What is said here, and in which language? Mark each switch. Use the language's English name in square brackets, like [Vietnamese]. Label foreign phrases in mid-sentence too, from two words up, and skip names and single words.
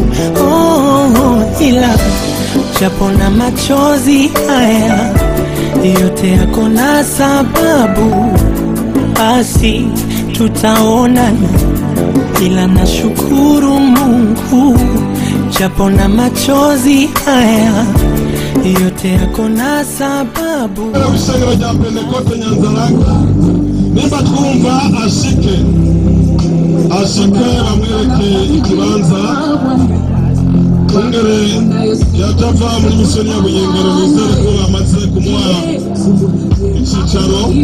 [Swahili] Ila japo na machozi haya yote yako na sababu, basi tutaonana, ila nashukuru Mungu japo na machozi haya yote yako na sababu. [Rundi] Ishengero rya Pentekote Nyanzarake nimba twumva ashike bamwereke ikibanza kongere yatava muri misiyoni ya Buyengero bizere ko bamaze kumuha icicaro